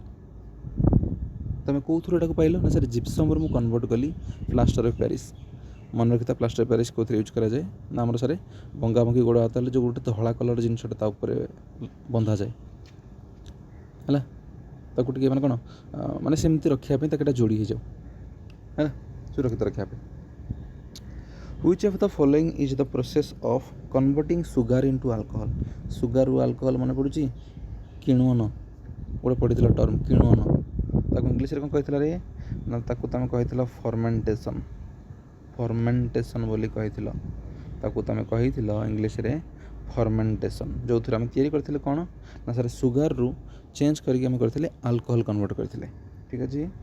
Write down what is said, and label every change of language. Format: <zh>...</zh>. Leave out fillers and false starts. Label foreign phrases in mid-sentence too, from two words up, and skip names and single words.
<or>ତୁମେ କେଉଁଥିରୁ ଏଟାକୁ ପାଇଲ ନା ସାର୍ ଜିପ୍ସମ୍ରୁ ମୁଁ କନଭର୍ଟ କଲି</or> <en>plaster of Paris.</en> <or>ମନେ ରଖିଥା,</or> <en>plaster of Paris</en> <or>କେଉଁଥିରେ ୟୁଜ୍ କରାଯାଏ ନା ଆମର ସାର୍ ଭଙ୍ଗାଭଙ୍ଗି ଗୋଡ଼ ହାତ ହେଲେ ଯେଉଁ ଗୋଟେ ଧଳା କଲର୍ ଜିନିଷଟା ତା ଉପରେ ବନ୍ଧାଯାଏ, ହେଲା, ତାକୁ ଟିକେ ମାନେ କ'ଣ ମାନେ ସେମିତି ରଖିବା ପାଇଁ ତାକୁ ଏଇଟା ଯୋଡ଼ି ହେଇଯାଉ, ହେଲା, ସୁରକ୍ଷିତ ରଖିବା ପାଇଁ।</or> <en>Which of the following is the process of converting sugar into alcohol? sugar alcohol</en> <or>ମନେ ପଡ଼ୁଛି? କିଣ୍ୱନ ଗୋଟେ ପଡ଼ିଥିଲା ଟର୍ମ, କିଣ୍ୱନ, ତାକୁ ଇଂଲିଶରେ କ'ଣ କହିଥିଲା ରେ ନା ତାକୁ ତୁମେ କହିଥିଲ ଫର୍ମେଣ୍ଟେସନ୍ ବୋଲି କହିଥିଲ, ତାକୁ ତୁମେ କହିଥିଲ ଇଂଲିଶରେ ଫର୍ମେଣ୍ଟେସନ୍, ଯେଉଁଥିରେ ଆମେ ତିଆରି କରିଥିଲେ କ'ଣ ନା ସାର୍ ସୁଗାରରୁ ଚେଞ୍ଜ କରିକି ଆମେ କରିଥିଲେ</or> <en>alcohol convert</en> <or>କରିଥିଲେ, ଠିକ୍ ଅଛି।</or>